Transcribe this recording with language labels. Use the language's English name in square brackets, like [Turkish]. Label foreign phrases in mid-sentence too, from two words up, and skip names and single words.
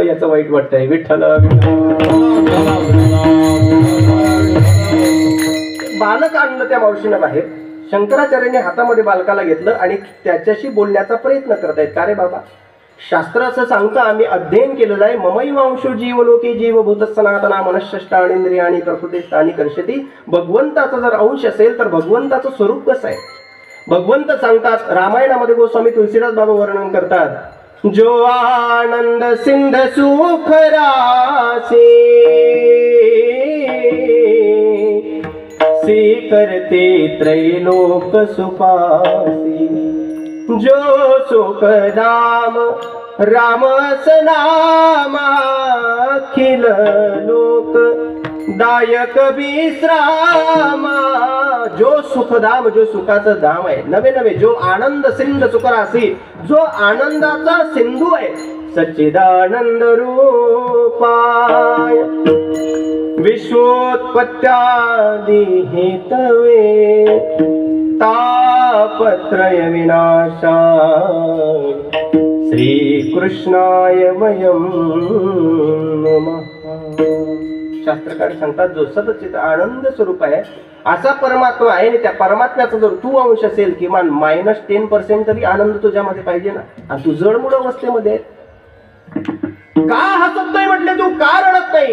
[Marathi] याचं वाईट वाटतंय. विठ्ठल बालक आणलं त्या मावशीनं बाहेर. शंकराचार्यांनी हातामध्ये बालकाला घेतलं आणि त्याच्याशी बोलण्याचा प्रयत्न करत आहेत. का रे बाबा, शास्त्र असं सांगतं, आम्ही अध्ययन केलेलं आहे. [Sanskrit] ममैवांशो जीवलोके जीवभूत सनातना मनःष्टाणींद्रियाणी प्रकृतिस्थानी कर्षती. [Marathi] भगवंताचा जर अंश असेल तर भगवंताचं स्वरूप कसं आहे? भगवंत सांगतात, रामायणामध्ये गोस्वामी तुलसीदास बाबा वर्णन करतात, [Awadhi] जो आनंद सिंध सुख रासी से करते त्रैलोक सुपासी. जो सुख धाम राम सनामा अखिल लोक दायक विश्रामा. जो सुखधाम, [Marathi] जो सुखाचं धाम आहे, नवे नवे [Awadhi] जो आनंद सिंध सुखरासी, [Marathi] जो आनंदाचा सिंधू आहे, [Sanskrit] सच्चिदानंद रूपाय विश्वोत्पत्त्यादि हेतवे तापत्रय विनाशाय श्रीकृष्णाय वयं नमः. [Marathi] शास्त्रकार सांगतात, जो सदचित आनंद स्वरूप आहे असा परमात्मा आहे. आणि त्या परमात्म्याचा जर तू अंश असेल, किमान -10% तरी आनंद तुझ्यामध्ये पाहिजे ना. आणि तू जडमूळ अवस्थेमध्ये आहे. का हसत नाही म्हटले तू? का रडत नाही?